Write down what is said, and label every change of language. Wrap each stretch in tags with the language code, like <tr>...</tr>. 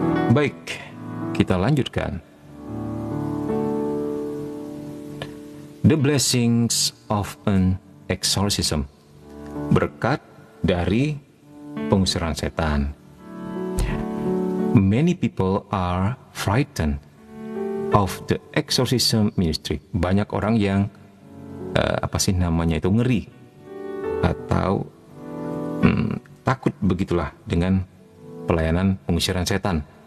<id>Baik, kita lanjutkan.</id> <en>The blessings of an exorcism.</en> <id>Berkat dari pengusiran setan.</id> <en>Many people are frightened of the exorcism ministry.</en> <id>Banyak orang yang ngeri atau takut begitulah dengan pelayanan pengusiran setan.</id>